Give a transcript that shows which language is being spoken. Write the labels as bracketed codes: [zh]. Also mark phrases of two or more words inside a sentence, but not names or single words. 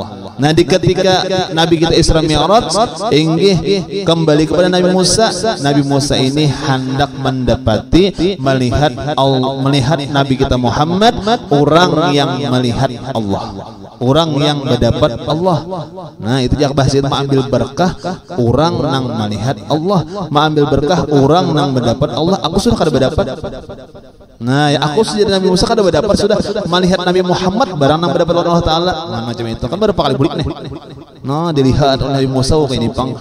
[id] Nah di ketika Nabi kita Isra Mi'raj inggih kembali kepada Nabi Musa ini hendak mendapati melihat Nabi kita Muhammad orang yang melihat Allah orang yang mendapat Allah. Nah itu jak bahasa itu mengambil berkah orang nang melihat Allah mengambil berkah orang nang mendapat Allah. Aku sudah kada mendapat. Nah ya aku sejadi Nabi Musa kada mendapat sudah melihat Nabi Muhammad barang nang mendapat Allah Ta'ala. [bjn] Nah macam itu kan berapa kali bulik nih. Nah dilihat oleh Nabi Musa kayak dipang.